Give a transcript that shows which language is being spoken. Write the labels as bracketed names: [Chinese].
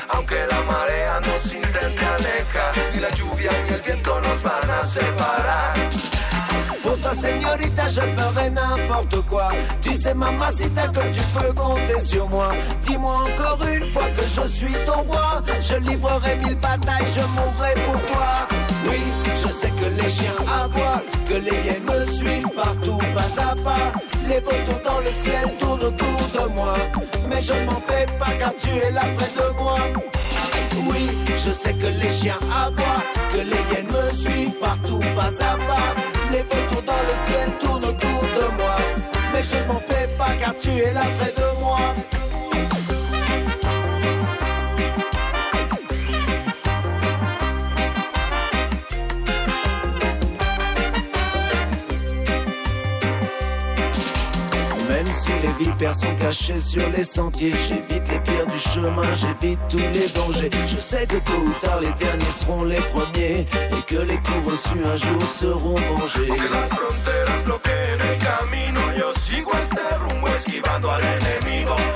[Spanish] Aunque la marea nos intente alejar, ni la lluvia ni el viento nos van a separar. [French] Pour toi, señorita, je ferai n'importe quoi. Tu sais, mamacita, que tu peux compter sur moi. Dis-moi encore une fois que je suis ton roi. Je livrerai mille batailles, je mourrai pour toi. Oui, je sais que les chiens aboient, que les hyènes me suivent partout, pas à pas. Les vautours dans le ciel tournent autour de moi. Mais je ne m'en fais pas car tu es là près de moi. Oui, je sais que les chiens aboient, que les hyènes me suivent partout, pas à pas. Les vautours dans le ciel tournent autour de moi. Mais je m'en fais pas car tu es là près de moi. Même si les vipères sont cachées sur les sentiers, j'évite les pierres du chemin, j'évite tous les dangers. Je sais que tôt ou tard les derniers seront les premiers, et que les coups reçus un jour seront vengés. [Spanish] Aunque las fronteras bloqueen el camino, yo sigo este rumbo esquivando al enemigo.